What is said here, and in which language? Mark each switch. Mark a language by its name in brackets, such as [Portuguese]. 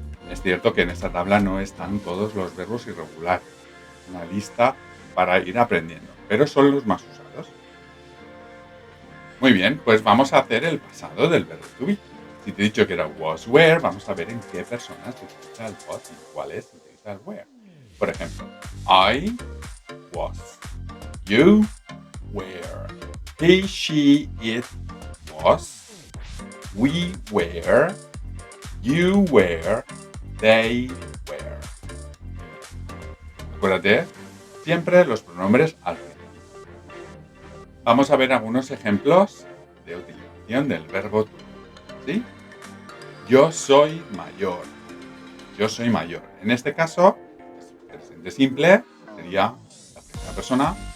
[Spanish] Es cierto que en esta tabla no están todos los verbos irregulares, una lista para ir aprendiendo, pero son los más usados. Muy bien, pues vamos a hacer el pasado del verbo to be. Si te he dicho que era was, were, vamos a ver en qué personas se utiliza el was y cuáles se utiliza el were. Por ejemplo, [English] I was, you were, he, she, it was, we were, you were, they were. [Spanish] Acuérdate, siempre los pronombres al final. Vamos a ver algunos ejemplos de utilización del verbo to be, ¿sí? Yo soy mayor. Yo soy mayor. En este caso, es presente simple, sería la primera persona.